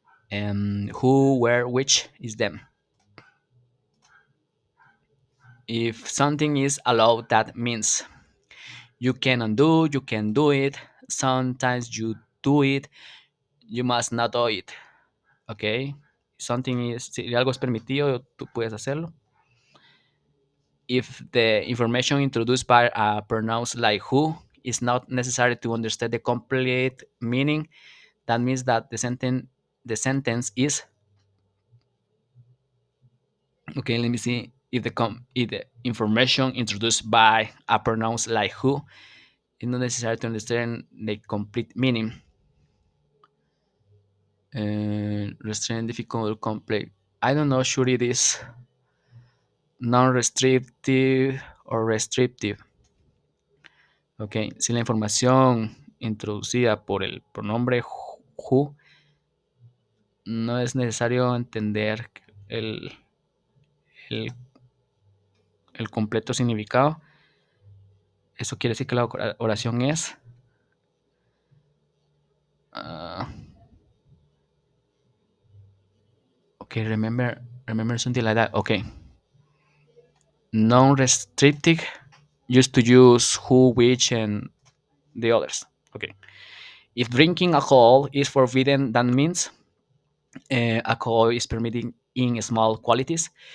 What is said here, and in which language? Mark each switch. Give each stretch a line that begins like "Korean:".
English: Who, where, which is them. If something is allowed, that means you can undo, you can do it. Sometimes you do it, you must not do it. Okay? Something is,
Spanish: si algo es permitido, tú puedes hacerlo.
English: If the information introduced by a pronoun like who is not necessary to understand the complete meaning, that means that the sentence is okay. Let me see if the information introduced by a pronoun like who is not necessary to understand the complete meaning. Restraint, difficult, complex. I don't know. Sure, it is non-restrictive or restrictive.
Spanish: Ok, si la información introducida por el pronombre who no es necesario entender el, el completo significado, eso quiere decir que la oración es uh, ok,
English: remember something like that. Ok, non-restricted, used to use who, which, and the others. Okay, if drinking alcohol is forbidden, that means alcohol is permitted in small quantities.